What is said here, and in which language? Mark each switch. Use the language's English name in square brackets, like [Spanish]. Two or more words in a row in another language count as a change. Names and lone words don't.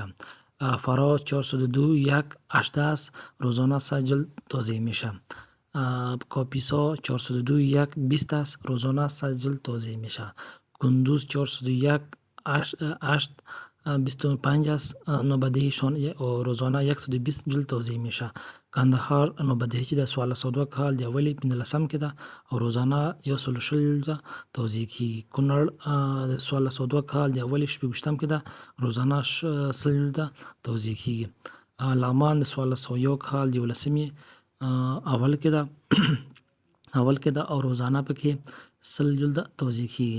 [Persian] فرا 402 یک 18 است، روزانه 100 جلد توزیع میشه. کاپیسا 402 یک 20 است، روزانه 100 جلد توزیع میشه. کندوز 401 8 25 است، نوبدهیشان روزانه 120 جلد توزیع میشه. [Pashto] کندهار نوبدهی چې د 1402 کال د اولې 15 کې ده او روزانه 140 جلد توزیع کېږي. کونړ د 1402 کال د اولې 26 کې ده، روزانه 100 جلد توزیع کېږي. لغمان د 1401 کال د 11مې اول کې ده او روزانه پکې 100 جلد توزیع کېږي.